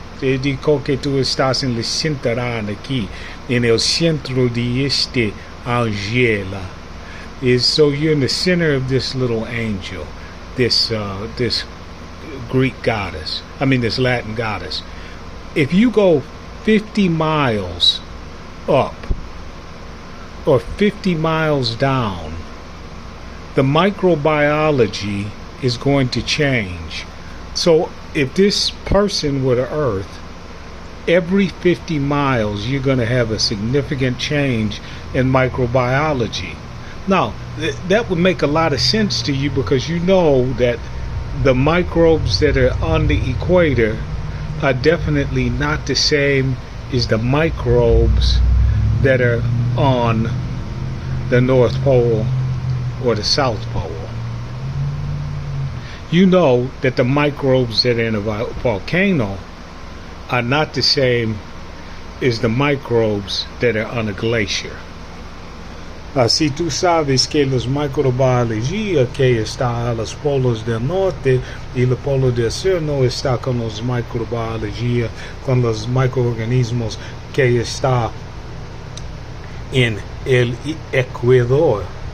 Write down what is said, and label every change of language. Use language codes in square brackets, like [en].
[es] Te digo que tú estás en el cinturón aquí, en el centro de este ángel. [en] So you're in the center of this little angel, this Greek goddess. This Latin goddess. If you go 50 miles up or 50 miles down, the microbiology is going to change. So if this person were to Earth, every 50 miles you're going to have a significant change in microbiology. Now, that would make a lot of sense to you because you know that the microbes that are on the equator are definitely not the same as the microbes that are on the North Pole or the South Pole. You know that the microbes that are in a volcano are not the same as the microbes that are on a glacier. [es] Si tú sabes que los microbiología que está a los polos del norte y el polo del sur no está con los microbiología, con los microorganismos que está en el Ecuador.